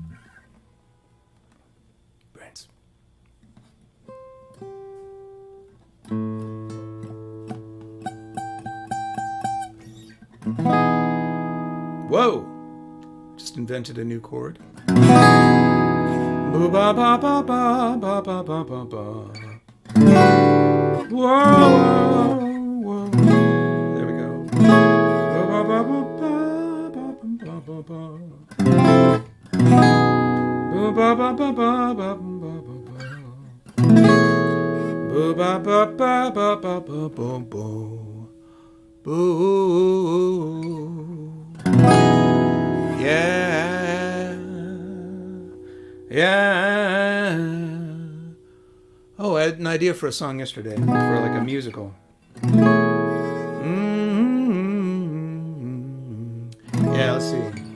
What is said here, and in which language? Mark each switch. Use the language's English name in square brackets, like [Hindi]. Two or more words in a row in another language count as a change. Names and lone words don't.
[English] Brains. Whoa! Just invented a new chord. Ba ba ba ba ba ba ba ba ba ba. Whoa, whoa. There we go. Ba ba ba ba ba ba ba ba ba. Ba ba ba ba ba ba ba ba ba. Ba ba ba ba ba ba ba ba ba. Boo. Yeah. Yeah. Oh, I had an idea for a song yesterday, for like a musical. Yeah, let's see.